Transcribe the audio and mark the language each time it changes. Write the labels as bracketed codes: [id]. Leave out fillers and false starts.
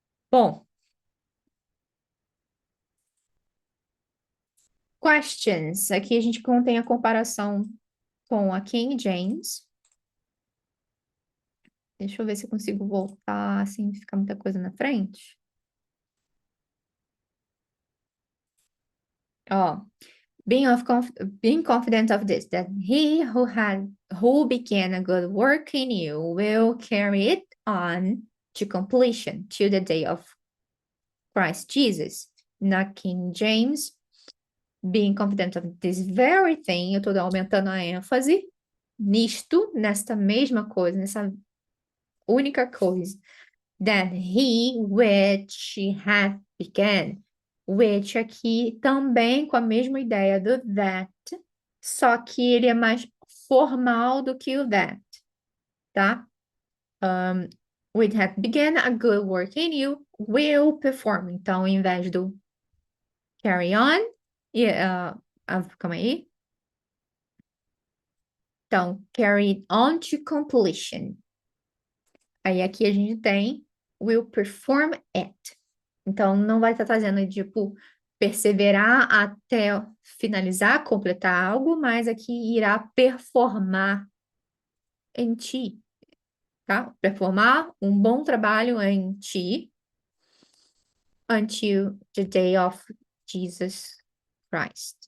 [pt] Bom, questions. Aqui a gente contém a comparação com a King James. Deixa eu ver se eu consigo voltar sem ficar muita coisa na frente. [en] Ó, being confident of this, that he who began a good work in you will carry it on to completion till the day of Christ Jesus. Na King James, being confident of this very thing, [pt] eu tô aumentando a ênfase nisto, nesta mesma coisa, nessa única coisa. [en] That he, which hath begun. [pt] Which aqui também com a mesma ideia do that, só que ele é mais formal do que o that, tá? [en] Which hath begun a good work in you, will perform. [pt] Então, ao invés do carry on, calma aí. Então, [en] carry on to completion. [pt] Aí aqui a gente tem [en] will perform it. [pt] Então, não vai estar trazendo, tipo, perseverar até finalizar, completar algo, mas aqui irá performar em ti, tá? Performar um bom trabalho em ti [en] until the day of Jesus Christ.